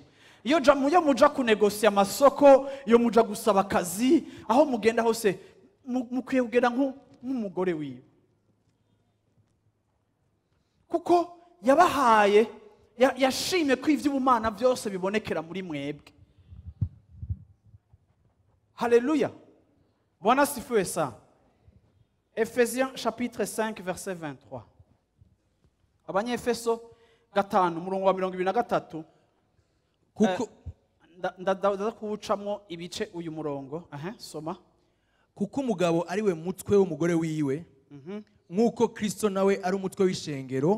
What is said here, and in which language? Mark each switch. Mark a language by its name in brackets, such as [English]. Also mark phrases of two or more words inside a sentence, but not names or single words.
[Rundi] Iyo muja kunegosia amasoko, iyo muja gusaba akazi, aho mugenda hose mukwiye kugenda nk'umugore wiwe, kuko yabahaye, yashimye ko ivy'ubumana byose bibonekera muri mwebwe. [Swahili] Haleluya. Bwana asifiwe sana. [French] Ephésiens chapitre 5 verset 23. [Rundi] Abanyefeso 5 murongo wa 23. Kuko ndaza kuwucamwo ibice uyu murongo. Soma. Kuko umugabo ari we mutwe w'umugore wiwe, nk'uko Kristo nawe ari umutwe w'ishengero.